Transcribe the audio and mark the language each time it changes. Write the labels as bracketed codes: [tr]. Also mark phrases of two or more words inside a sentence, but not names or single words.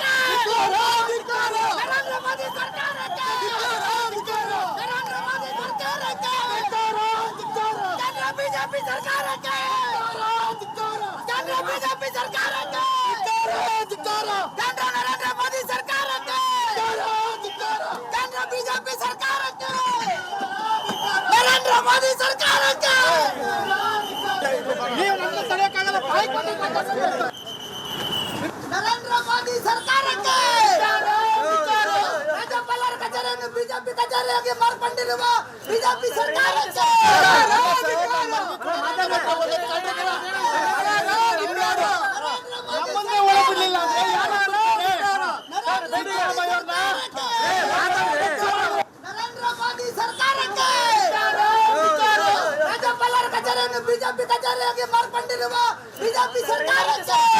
[kn] नरेंद्र मोदी सरकार बीजेपी सरकार बीजेपी सरकार नरेंद्र मोदी सरकार बीजेपी सरकार नरेंद्र मोदी सरकार नरेंद्र मोदी सरकार ರಾಜ್ಯಪಾಲರ ಕಚೇರಿಯನ್ನು ಬಿಜೆಪಿ ಕಚೇರಿಯಾಗಿ ಮಾರ್ಪಟ್ಟಿರುವ ಬಿಜೆಪಿ ಸರ್ಕಾರ ನರೇಂದ್ರ ಮೋದಿ ಸರ್ಕಾರಕ್ಕೆ ರಾಜ್ಯಪಾಲರ ಕಚೇರಿಯನ್ನು ಬಿಜೆಪಿ ಕಚೇರಿಯಾಗಿ ಮಾರ್ಪಟ್ಟಿರುವ ಬಿಜೆಪಿ ಸರ್ಕಾರಕ್ಕೆ